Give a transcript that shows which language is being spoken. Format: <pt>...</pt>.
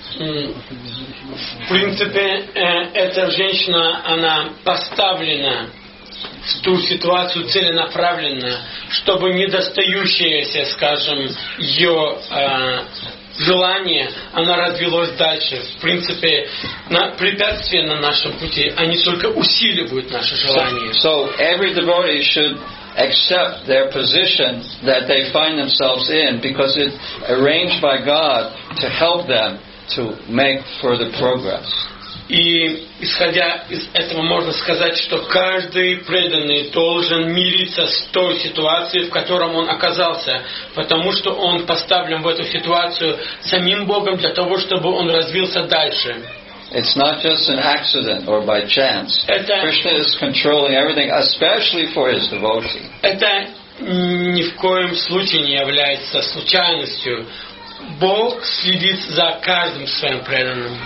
<ru>В принципе, эта женщина, она поставлена в ту ситуацию целенаправленно, чтобы недостающееся, скажем, ее желание, оно развилось дальше. В принципе, препятствия на нашем пути, они только усиливают наше желание.</ru> <en>So every devotee should accept their position that they find themselves in because it's arranged by God to help them to make further progress.</en> <ru>И исходя из этого можно сказать, что каждый преданный должен мириться с той ситуацией, в котором он оказался, потому что он поставлен в эту ситуацию самим Богом для того, чтобы он развился дальше.</ru> <en>It's not just an accident or by chance. Krishna is controlling everything, especially for his devotee.</en> <ru>Это ни в коем случае не является случайностью. Бог следит за каждым своим преданным.</ru>